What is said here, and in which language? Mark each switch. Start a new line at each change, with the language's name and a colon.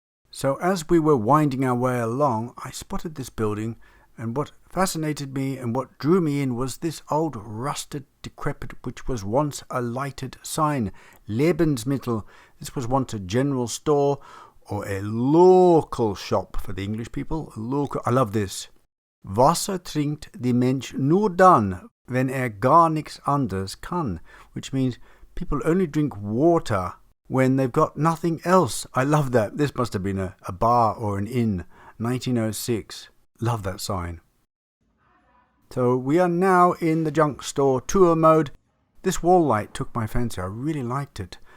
English: So as we were winding our way along, I spotted this building, and what fascinated me and what drew me in was this old rusted decrepit which was once a lighted sign. Lebensmittel. This was once a general store or a local shop for the English people. Local. I love this.
German: Wasser trinkt die Mensch nur dann, wenn gar nichts anders kann.
English: Which means people only drink water when they've got nothing else. I love that. This must have been a bar or an inn. 1906. Love that sign. So we are now in the junk store tour mode. This wall light took my fancy. I really liked it.